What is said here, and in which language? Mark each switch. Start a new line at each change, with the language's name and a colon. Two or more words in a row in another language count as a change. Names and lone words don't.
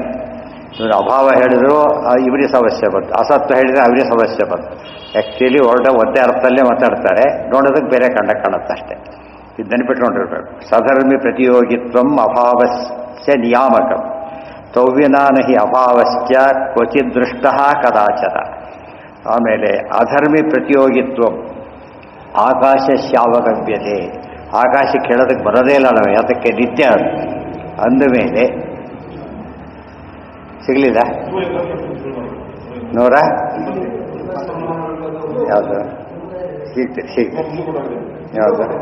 Kannada: ಇವರು ಅಭಾವ ಹೇಳಿದ್ರು ಇವರಿಗೆ ಸಮಸ್ಯೆ ಬಂತು, ಅಸತ್ವ ಹೇಳಿದರೆ ಅವರಿಗೆ ಸಮಸ್ಯೆ ಬಂತು. ಆ್ಯಕ್ಚುಲಿ ಒಂದೇ ಅರ್ಥದಲ್ಲೇ ಮಾತಾಡ್ತಾರೆ, ನೋಡೋದಕ್ಕೆ ಬೇರೆ ಕಂಡ ಕಾಣುತ್ತಷ್ಟೇ. ಇದು ನೆನಪಿಟ್ಕೊಂಡಿರ್ಬೇಕು.
Sanskrit: ಸಧರ್ಮಿ ಪ್ರತಿಯೋಗಿತ್ವಂ ಅಭಾವಸ್ಯ ನಿಯಾಮಕಂ ತೌವ್ಯನಾನಹಿ ಅಭಾವಶ್ಚ ಕ್ವಚಿತ್ ದೃಷ್ಟ ಕದಾಚನ. ಆಮೇಲೆ ಅಧರ್ಮಿ ಪ್ರತಿಯೋಗಿತ್ವಂ ಆಕಾಶಸ್ಯಾವಗಮ್ಯತೆ.
Kannada: ಆಕಾಶಕ್ಕೆ ಹೇಳೋದಕ್ಕೆ ಬರೋದೇ ಇಲ್ಲ ನಾವು, ಅದಕ್ಕೆ ನಿತ್ಯ ಅಂದಮೇಲೆ ಸಿಗಲಿಲ್ಲ. ನೂರ ಯಾವುದು ಸಿಗ್ತದೆ ಯಾವುದು?